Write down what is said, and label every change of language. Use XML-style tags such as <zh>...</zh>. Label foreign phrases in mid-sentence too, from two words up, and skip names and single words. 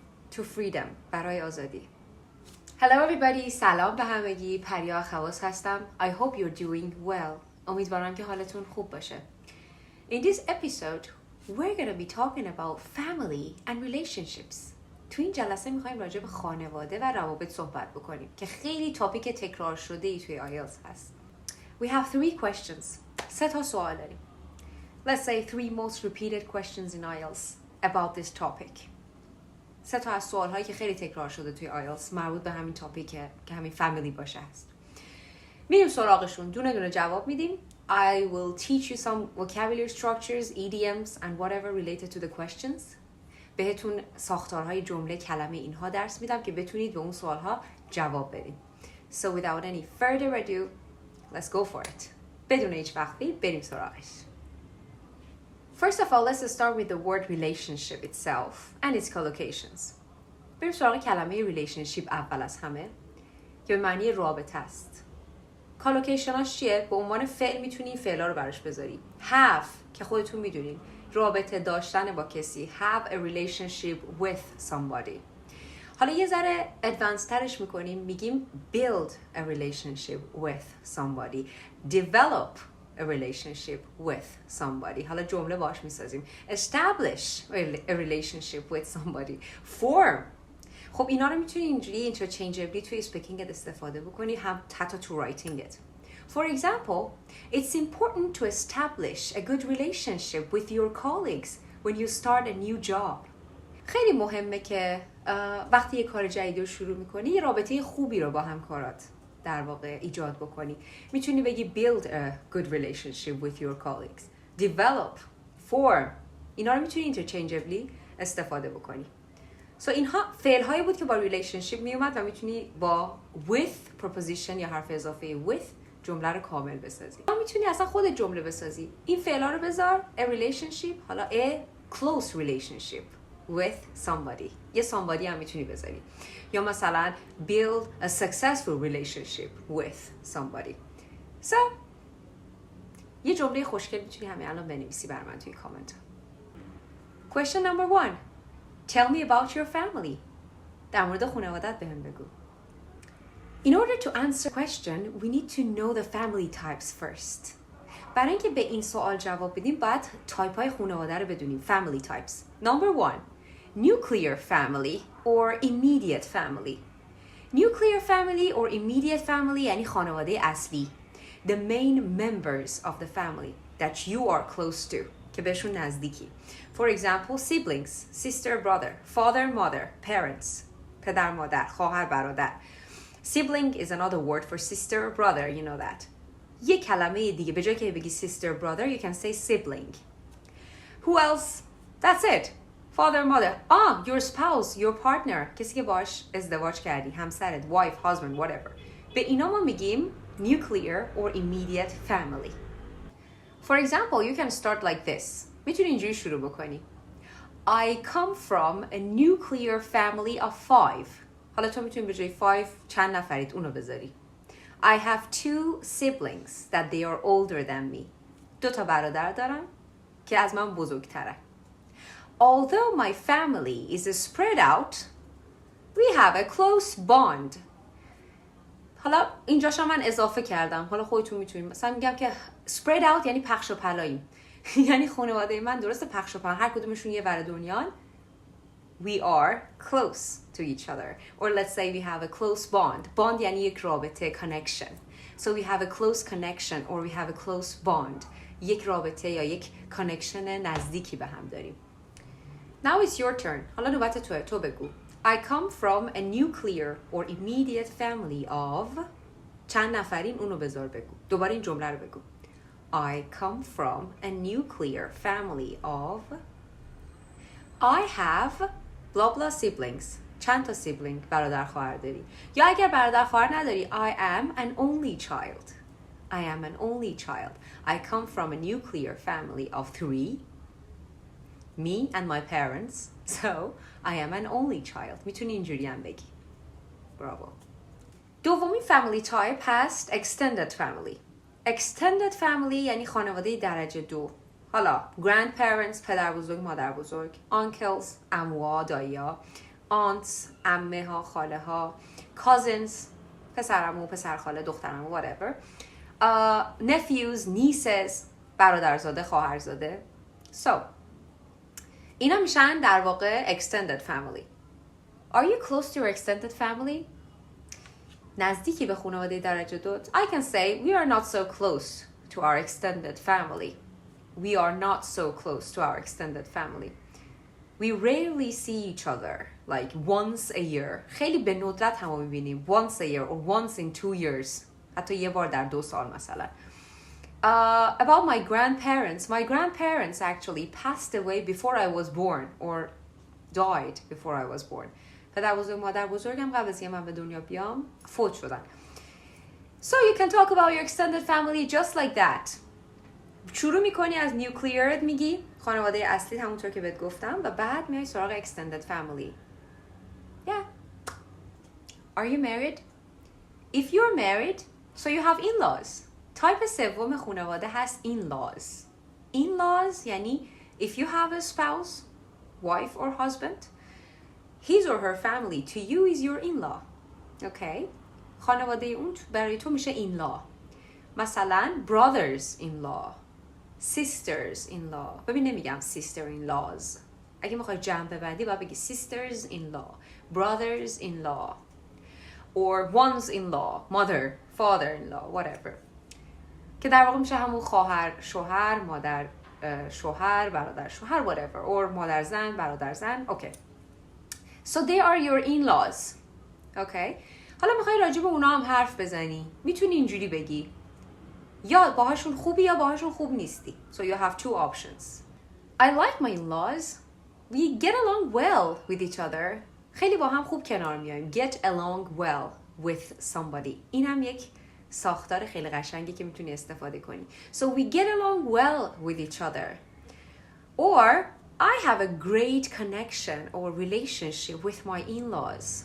<en>to freedom.</en> <fa>برای آزادی.</fa> <en>Hello everybody.</en> <fa>سلام به همگی. پریا خواص هستم.</fa> <en>I hope you're doing well.</en> <fa>امیدوارم که حالتون خوب باشه.</fa> <en>In this episode, we're going to be talking about family and relationships.</en> <fa>تو این جلسه میخوایم راجع به خانواده و روابط صحبت بکنیم که خیلی تاپیک تکرار شده ای توی آیلتس هست.</fa> <en>We have 3 questions.</en> <fa>3 تا سوال داریم.</fa> <en>Let's say 3 most repeated questions in IELTS about this topic.</en> <fa>3 تا از سوال هایی که خیلی تکرار شده توی آیلتس مربوط به همین تاپیکه که همین فامیلی باشه هست. میریم سراغشون، دونه دونه جواب میدیم.</fa> <en>I will teach you some vocabulary structures, idioms and whatever related to the questions.</en> <fa>بهتون ساختارهای جمله، کلمه اینها درس میدم که بتونید به اون سوالها جواب بدید.</fa> <en>So without any further ado, let's go for it.</en> <fa>بدون هیچ وقتی بریم سراغش.</fa> <en>First of all, let's start with the word relationship itself and its collocations.</en> <fa>بریم سراغ کلمه relationship اول از همه که به معنی رابطه است. کالوکیشناش چیه؟ به عنوان فعل میتونی فعلا رو براش بذاری. have که خودتون میدونین رابطه داشتن با کسی.</fa> <en>have a relationship with somebody.</en> <fa>حالا یه ذره ادوانس ترش میکنیم، میگیم</fa> <en>build a relationship with somebody. develop a relationship with somebody.</en> <fa>حالا جمله باش میسازیم.</fa> <en>establish a relationship with somebody. form.</en> <fa>خب اینا رو میتونی اینجوری interchangeably توی speaking استفاده بکنی، هم حتی تو</fa> <en>writing it. For example, it's important to establish a good relationship with your colleagues when you start a new job.</en> <fa>خیلی مهمه که وقتی یه کار جدید رو شروع میکنی یه رابطه خوبی رو با همکارات در واقع ایجاد بکنی. میتونی بگی</fa> <en>build a good relationship with your colleagues. develop, form.</en> <fa>اینا رو میتونی interchangeably استفاده بکنی. So اینها فعل هایی بود که با relationship میومد و میتونی با</fa> <en>with preposition</en> <fa>یا حرف اضافه with جمله رو کامل بسازی. میتونی اصلا خود جمله بسازی. این فعل ها رو بذار</fa> <en>a relationship، حالا a close relationship with somebody. یه somebody</en> <fa>هم میتونی بذاری. یا مثلا</fa> <en>build a successful relationship with somebody.</en> <fa>So یه جمله خوشگل میتونی همین الان بنویسی بر من توی کامنت.</fa> <en>Question number 1. Tell me about your family.</en> <fa>در مورد خانوادت بهم بگو.</fa> <en>In order to answer the question, we need to know the family types first.</en> <fa>برای اینکه به این سوال جواب بدیم باید تایپ های خانواده رو بدونیم.</fa> <en>Family types. Number 1. Nuclear family or immediate family. Nuclear family or immediate family</en> <fa>یعنی خانواده اصلی.</fa> <en>The main members of the family that you are close to.</en> <fa>که بهشون نزدیکی.</fa> <en>For example, siblings, sister, brother, father, mother, parents.</en> <fa>پدر، مادر، خواهر، برادر.</fa> <en>Sibling is another word for sister, brother, you know that.</en> <fa>یه کلمه دیگه به جای که بگی</fa> <en>sister, brother, you can say sibling. Who else? That's it. Father, mother. Your spouse, your partner.</en> <fa>کسی که باش ازدواج کردی، همسرت,</fa> <en>wife, husband, whatever.</en> <fa>به اینا ما میگیم</fa> <en>nuclear or immediate family. For example, you can start like this.</en> <fa>میتونی اینجوری شروع بکنی.</fa> <en>I come from a nuclear family of 5.</en> <fa>حالا تو میتونی به جای 5 چند نفرید اونو بذاری.</fa> <en>I have 2 siblings that they are older than me.</en> <fa>2 تا برادر دارم که از من بزرگترن.</fa> <en>Although my family is spread out, we have a close bond.</en> <fa>حالا اینجاشا من اضافه کردم. حالا خودتون میتونید مثلا میگم که</fa> <en>spread out</en> <fa>یعنی پخش و پلاییم. یعنی خانواده من درست پخش و پلا، هر کدومشون یه ور دنیان.</fa> <en>We are close to each other. Or let's say we have a close bond.</en> <fa>Bond یعنی یک رابطه،</fa> <en>connection. So we have a close connection or we have a close bond.</en> <fa>یک رابطه یا یک connection نزدیکی به هم داریم.</fa> <en>Now it's your turn.</en> <fa>حالا نوبت تو بگو.</fa> <en>I come from a nuclear or immediate family of</en> <fa>چند نفرین اونو بذار بگو. دوباره این جمله رو بگو.</fa> <en>I come from a nuclear family of I have blah blah siblings.</en> <fa>چند تا sibling برادر خواهر داری. یا اگر برادر خواهر نداری</fa> <en>I am an only child. I am an only child. I come from a nuclear family of 3. Me and my parents. So I am an only child.</en> <fa>میتونی اینجوری هم بگی. برافو. دومین</fa> <en>family type</en> <fa>هست</fa> <en>extended family. Extended family</en> <fa>یعنی خانواده درجه 2. حالا grandparents، پدر بزرگ، مادر بزرگ، uncles، عموها، دایی‌ها، aunts عمه ها، خاله ها، cousins پسرعمو، پسرخاله، دخترعمو whatever،</fa> <en>nephews, nieces</en> <fa>برادرزاده، خواهرزاده. So اینا میشن در واقع</fa> <en>extended family. Are you close to your extended family?</en> <fa>نزدیکی به خانواده درجه 2.</fa> <en>I can say we are not so close to our extended family. We are not so close to our extended family. We rarely see each other like once a year.</en> <fa>خیلی به ندرت هم میبینیم</fa> <en>once a year or once in 2 years.</en> <fa>حتی یه بار در 2 سال مثلا.</fa> <en>About my grandparents actually passed away before I was born or died before I was born. پدر بزرگ مادر بزرگم قبل از اینکه من به دنیا بیام فوت شدن. So you can talk about your extended family just like that.</en> <fa>شروع میکنی از nuclear میگی خانواده اصلی همونطور که بهت گفتم و بعد میای سراغ</fa> <en>extended family. Yeah. Are you married? If you're married, so you have in-laws.</en> <fa>تایپ سوم خانواده هست in-laws.</fa> <en>In-laws یعنی if you have a spouse, wife or husband, his or her family to you is your in-law.</en> <fa>Okay? خانواده اون برای تو میشه in-law. مثلا</fa> <en>brothers-in-law, sisters-in-law.</en> <fa>ببین نمیگم sister-in-laws. اگه میخوای جمع ببندی باید بگی</fa> <en>sisters-in-law, brothers-in-law, or ones-in-law, mother, father-in-law, whatever.</en> <fa>که در واقع میشه همون خواهر شوهر، مادر شوهر، برادر شوهر،</fa> <en>whatever, or</en> <fa>مادر زن، برادر زن.</fa> <en>Okay. So they are your in-laws. Okay.</en> <fa>حالا میخوای راجع به اونا هم حرف بزنی. میتونی اینجوری بگی. یا باهاشون خوبی یا باهاشون خوب نیستی.</fa> <en>So you have 2 options. I like my in-laws. We get along well with each other.</en> <fa>خیلی با هم خوب کنار میایم.</fa> <en>Get along well with somebody.</en> <fa>این هم یک ساختار خیلی قشنگی که میتونی استفاده کنی.</fa> <en>So we get along well with each other. Or I have a great connection or relationship with my in-laws.</en>